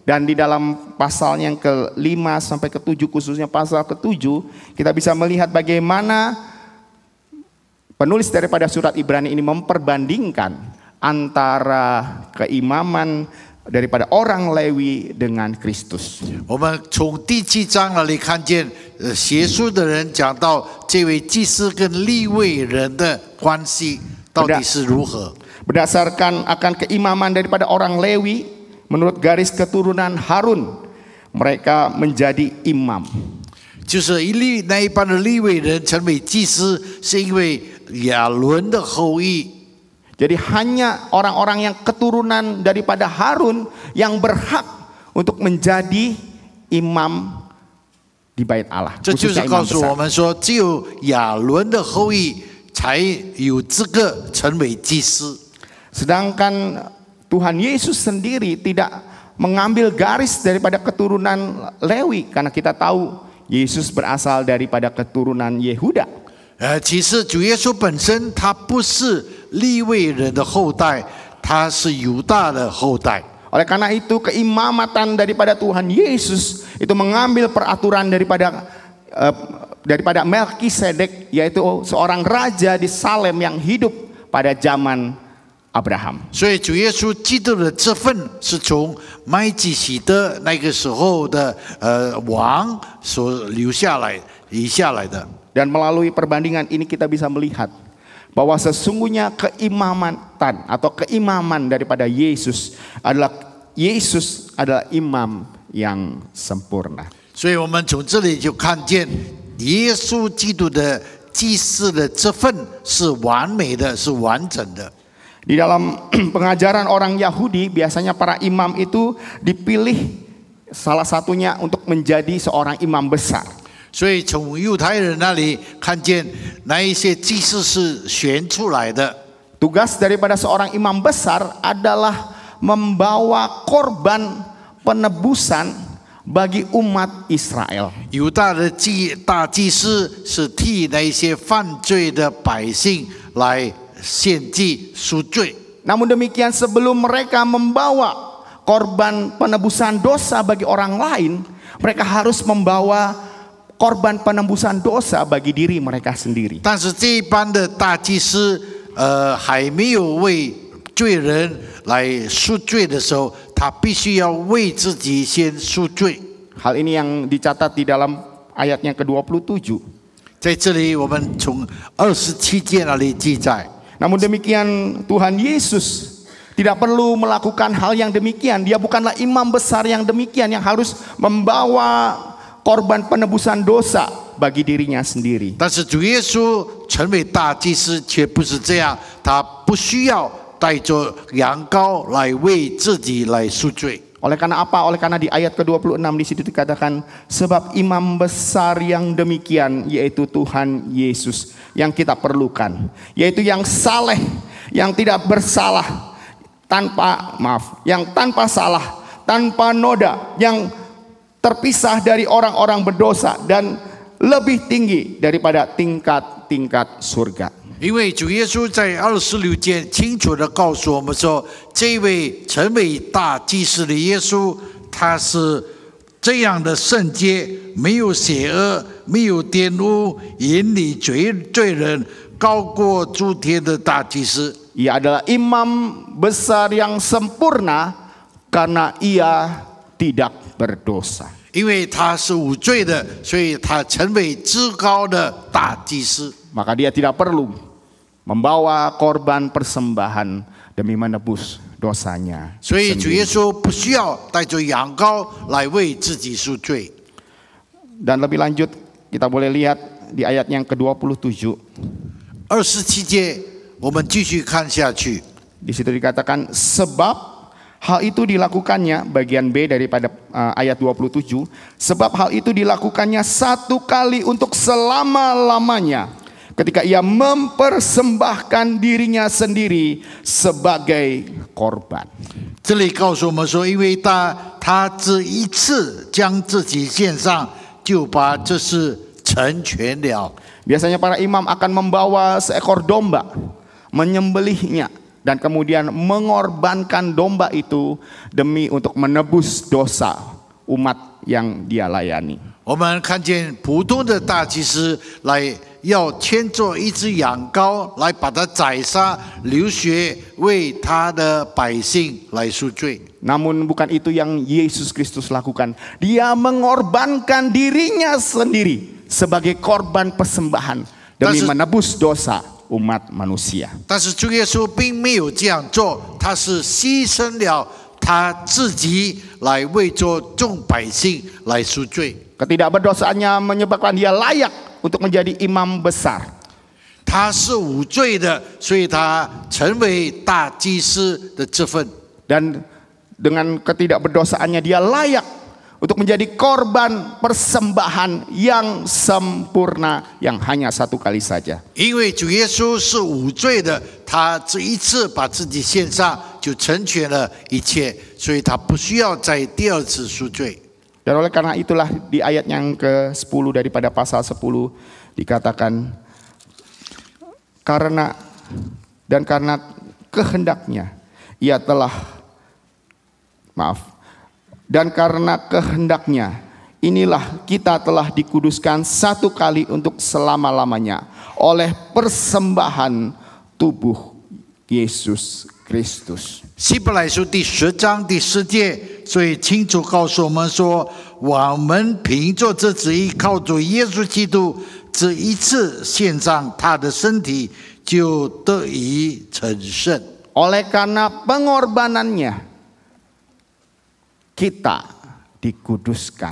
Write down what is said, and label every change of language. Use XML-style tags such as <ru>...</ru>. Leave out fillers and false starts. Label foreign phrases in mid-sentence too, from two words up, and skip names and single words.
<id>Dan di dalam pasal yang ke-5 sampai ke-7, khususnya pasal ke-7, kita bisa melihat bagaimana penulis daripada surat Ibrani ini memperbandingkan antara keimaman daripada orang Lewi dengan Kristus.</id> <zh>我们从第7章那里看见，写书的人讲到这位祭司跟利未人的关系到底是如何。</zh> <id>Berdasarkan akan keimaman daripada orang Lewi, menurut garis keturunan Harun, mereka menjadi imam.</id> <zh>就是那一般的利未人成为祭司，是因为亚伦的后裔。</zh> <id>Jadi hanya orang-orang yang keturunan daripada Harun yang berhak untuk menjadi imam di Bait Allah.</id> <zh>这就是告诉我们说，只有亚伦的后裔才有资格成为祭司。</zh> <id>Sedangkan Tuhan Yesus sendiri tidak mengambil garis daripada keturunan Lewi, karena kita tahu Yesus berasal daripada keturunan Yehuda.</id> <zh>其实主耶稣本身他不是利未人的后代，他是犹大的后代。</zh> <id>Oleh karena itu keimamatan daripada Tuhan Yesus itu mengambil peraturan daripada Melkisedek, yaitu seorang raja di Salem yang hidup pada zaman Abraham.</id> <zh>所以主耶稣基督的这份是从麦基洗德那个时候的王所留下来的。</zh> <id>Dan melalui perbandingan ini kita bisa melihat bahwa sesungguhnya keimamatan atau keimaman daripada Yesus adalah imam yang sempurna.</id> <zh>所以我们从这里就看见耶稣基督的祭司的这份是完美的，是完整的。</zh> <id>Di dalam pengajaran orang Yahudi, biasanya para imam itu dipilih salah satunya untuk menjadi seorang imam besar.</id> <zh>所以从犹太人那里看见那一些祭司是选出来的。</zh> <id>Tugas daripada seorang imam besar adalah membawa korban penebusan bagi umat Israel.</id> <zh>犹大的大祭司是替那一些犯罪的百姓来献祭赎罪。</zh> <id>Namun demikian, sebelum mereka membawa korban penebusan dosa bagi orang lain, mereka harus membawa korban penebusan dosa bagi diri mereka sendiri.</id> <zh>但是这一般的大祭司，还没有为罪人来赎罪的时候，他必须要为自己先赎罪。</zh> <id>Hal ini yang dicatat di dalam ayat yang ke-27.</id> <zh>在这里，我们从27节那里记载。</zh> <id>Namun demikian, Tuhan Yesus tidak perlu melakukan hal yang demikian. Dia bukanlah imam besar yang demikian yang harus membawa korban penebusan dosa bagi dirinya sendiri.</id> <zh>但是主耶稣成为大祭司却不是这样，他不需要带着羊羔来为自己来赎罪。</zh> <id>Oleh karena apa? Oleh karena di ayat ke-26 di situ dikatakan, sebab imam besar yang demikian yaitu Tuhan Yesus yang kita perlukan, yaitu yang saleh, yang tidak bersalah, yang tanpa salah, tanpa noda, yang terpisah dari orang-orang berdosa dan lebih tinggi daripada tingkat-tingkat surga.</id> <zh>因为主耶稣在26节清楚地告诉我们说，这位成为大祭司的耶稣，他是这样的圣洁，没有邪恶，没有玷污，引领罪人，高过诸天的大祭司。</zh> <id>Ia adalah imam besar yang sempurna karena ia tidak berdosa.</id> <zh>因为他是无罪的，所以他成为至高的大祭司。</zh> <id>Maka dia tidak perlu membawa korban persembahan demi menebus dosanya.</id> <zh>所以主耶稣不需要带着羊羔来为自己赎罪。</zh> <id>Dan lebih lanjut kita boleh lihat di ayat yang ke-27.</id> <zh>27 节，我们继续看下去。</zh> <id>Di situ dikatakan sebab hal itu dilakukannya, bagian B daripada ayat 27, sebab hal itu dilakukannya satu kali untuk selama-lamanya ketika ia mempersembahkan dirinya sendiri sebagai korban.</id> <zh>这里告诉我们说，因为他只一次将自己献上，就把这事成成全了。</zh> <id>Biasanya para imam akan membawa seekor domba, menyembelihnya, dan kemudian mengorbankan domba itu demi untuk menebus dosa umat yang dia layani.</id> <zh>我们看见普通的大祭司来要牵着一只羊羔来把它宰杀，流血为他的百姓来赎罪。</zh> <id>Namun bukan itu yang Yesus Kristus lakukan. Dia mengorbankan dirinya sendiri sebagai korban persembahan demi menebus dosa umat manusia.</id> <zh>但是主耶稣并没有这样做，他是牺牲了他自己来为着众百姓来赎罪。</zh> <id>Ketidakberdosaannya menyebabkan dia layak untuk menjadi imam besar.</id> <zh>他是无罪的，所以他成为大祭司的职分。</zh> <id>Dan dengan ketidakberdosaannya dia layak untuk menjadi korban persembahan yang sempurna yang hanya satu kali saja.</id> <zh>因为主耶稣是无罪的，他这一次把自己献上，就成全了一切，所以他不需要再第二次赎罪。</zh> <id>Dan oleh karena itulah di ayat yang ke-10 daripada pasal 10 dikatakan karena kehendaknya ia telah dan karena kehendaknya inilah kita telah dikuduskan satu kali untuk selama-lamanya oleh persembahan tubuh Yesus Kristus.</id> <zh>希伯来书第10章第10节，所以清楚告诉我们说，我们凭着这旨意，靠着耶稣基督这一次献上他的身体，就得以成圣。</zh> <id>Oleh karena pengorbanannya kita dikuduskan</id>